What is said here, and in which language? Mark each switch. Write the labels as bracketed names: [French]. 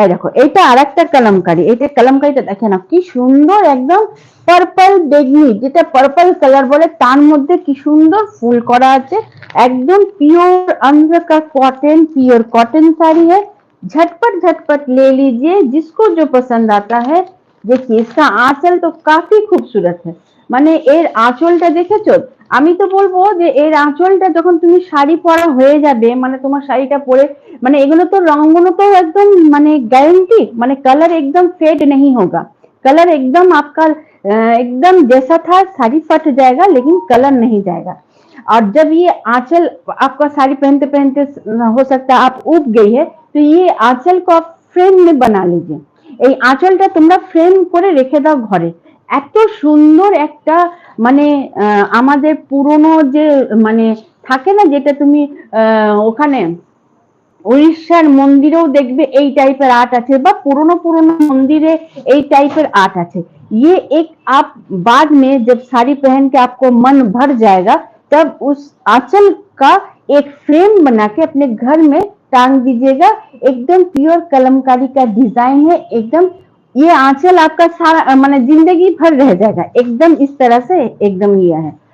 [Bangla] এই দেখো এটা আরেকটা কলমকারি, এটা কলমকারিটা দেখে না কি সুন্দর, একদম পার্পল বেগনি, যেটা পার্পল কালার বলে, তার মধ্যে কি সুন্দর ফুল করা আছে, [Hindi] एकदम प्योर अंदर का कॉटन, प्योर कॉटन साड़ी है। झटपट झटपट ले लीजिए जिसको जो पसंद आता है। देखिए इसका आंचल तो काफी खूबसूरत है, [Bangla] মানে এর আঁচলটা দেখেছো? আমি তো বলবো যে এর আঁচলটা যখন তুমি শাড়ি পরা হয়ে যাবে, মানে তোমার শাড়িটা পরে, মানে এগুলো তো রঙগুলো তো एकदम মানে गारंटी, মানে [Hindi] कलर एकदम फेड नहीं होगा, कलर एकदम आपका एकदम जैसा था साड़ी फट जाएगा लेकिन कलर नहीं जाएगा। और जब ये आंचल आपका साड़ी पहनते पहनते हो सकता है आप उब गई है, तो ये आंचल को आप फ्रेम में बना लीजिए। [Bangla] এই আঁচলটা তোমরা ফ্রেম করে রেখে দাও ঘরে, এত সুন্দর একটা মানে আমাদের পুরনো যে মানে থাকে না, যেটা তুমি ওখানে উড়িষ্যার মন্দিরেও দেখবে এই টাইপের आर्ट আছে, বা পুরনো পুরনো মন্দিরে এই টাইপের आर्ट আছে। [Hindi] ये एक आप बाद में जब साड़ी पहन के आपको मन भर जाएगा, तब उस आंचल का एक फ्रेम बना के अपने घर में टांग दीजिएगा। एकदम प्योर कलमकारी का डिजाइन है, एकदम ये आंचल आपका सारा माने जिंदगी भर रह जाएगा, एकदम इस तरह से एकदम ये है।